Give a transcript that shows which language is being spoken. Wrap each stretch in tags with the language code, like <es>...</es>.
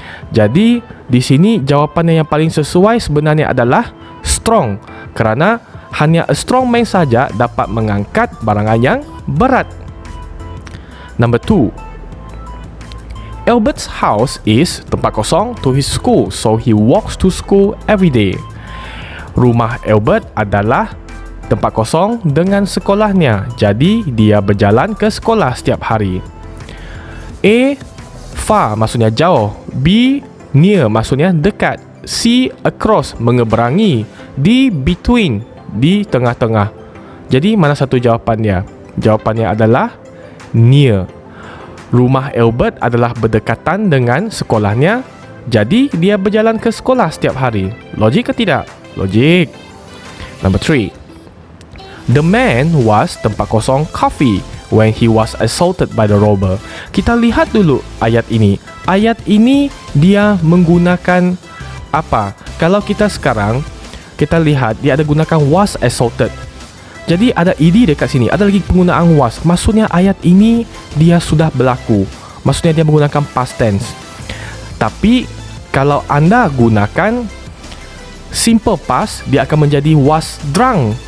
<ms>Jadi, di sini jawapannya yang paling sesuai sebenarnya adalah strong, kerana hanya</ms> <en>a strong man</en> <ms>saja dapat mengangkat barangan yang berat.</ms> <en>Number 2. Albert's house is</en> <ms>tempat kosong</ms> <en>to his school, so he walks to school every day.</en> <ms>Rumah Albert adalah tempat kosong dengan sekolahnya, jadi dia berjalan ke sekolah setiap hari. A, far maksudnya jauh. B, near maksudnya dekat. C, across mengeberangi. D, between di tengah-tengah. Jadi mana satu jawapannya? Jawapannya adalah near. Rumah Albert adalah berdekatan dengan sekolahnya, jadi dia berjalan ke sekolah setiap hari. Logik ke tidak? Logik.</ms> <en>Number 3. The man was</en> <ms>tempat kosong</ms> <en>coffee when he was assaulted by the robber.</en> <ms>Kita lihat dulu ayat ini. Ayat ini dia menggunakan apa? Kalau kita sekarang kita lihat dia ada gunakan was assaulted. Jadi ada ed dekat sini. Ada lagi penggunaan was. Maksudnya ayat ini dia sudah berlaku. Maksudnya dia menggunakan past tense. Tapi kalau anda gunakan simple past, dia akan menjadi was drunk.</ms>